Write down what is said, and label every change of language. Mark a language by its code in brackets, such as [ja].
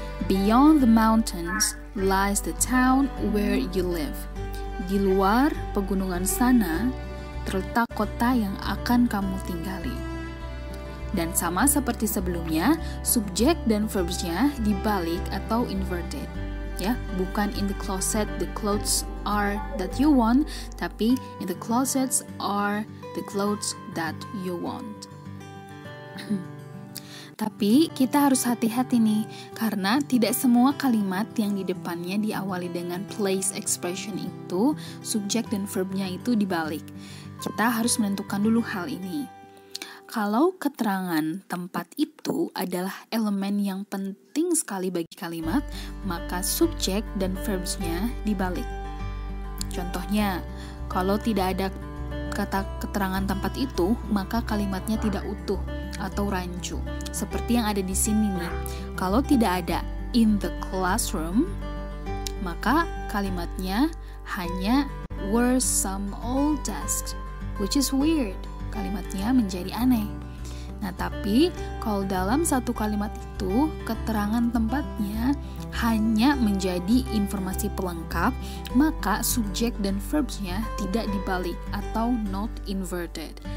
[en] Beyond the mountains lies the town where you live. [id] Di luar pegunungan sana terletak kota yang akan kamu tinggali. Dan sama seperti sebelumnya, subjek dan verbsnya dibalik atau inverted. Ya, bukan [en] in the closet the clothes are that you want, [id] tapi [en] in the closets are the clothes that you want. [id] Tapi kita harus hati-hati nih, karena tidak semua kalimat yang di depannya diawali dengan place expression itu, subjek dan verbnya itu dibalik. Kita harus menentukan dulu hal ini. Kalau keterangan tempat itu adalah elemen yang penting sekali bagi kalimat, maka subjek dan verbsnya dibalik. Contohnya, kalau tidak ada kata keterangan tempat itu, maka kalimatnya tidak utuh atau rancu. Seperti yang ada di sini nih. Kalau tidak ada [en] in the classroom, [id] maka kalimatnya hanya [en] were some old desks, which is weird. [id] Kalimatnya menjadi aneh. Nah, tapi kalau dalam satu kalimat itu keterangan tempatnya hanya menjadi informasi pelengkap, maka subjek dan verbsnya tidak dibalik atau [en] not inverted.